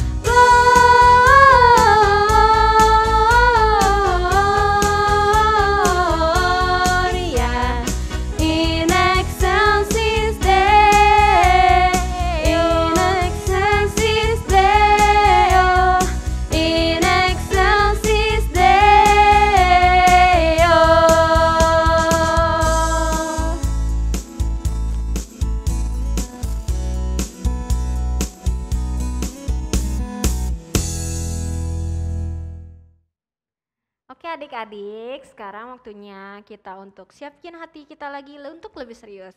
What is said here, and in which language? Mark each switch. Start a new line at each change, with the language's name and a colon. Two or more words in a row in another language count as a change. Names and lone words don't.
Latin: Gloria in excelsis Deo. In excelsis Deo. In excelsis Deo.
Indonesian: Oke adik-adik, sekarang waktunya kita untuk siapin hati kita lagi untuk lebih serius.